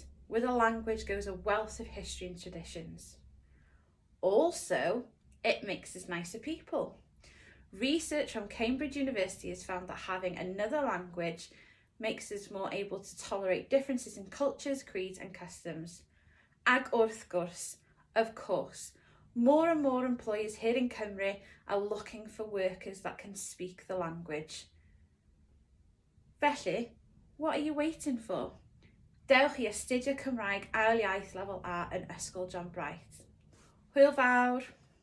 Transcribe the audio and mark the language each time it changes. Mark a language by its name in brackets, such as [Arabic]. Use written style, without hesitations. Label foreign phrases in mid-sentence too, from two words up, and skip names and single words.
[English] With a language goes a wealth of history and traditions. Also, it makes us nicer people. Research from Cambridge University has found that having another language makes us more able to tolerate differences in cultures, creeds and customs. [Welsh] Ag wrth gwrs, [English] of course, more and more employers here in Cymru are looking for workers that can speak the language. Felly, what are you waiting for? [Welsh] Dewch I astudio Cymraeg Ail Iaith Lefel A yn Ysgol Bright. Hwyl fawr!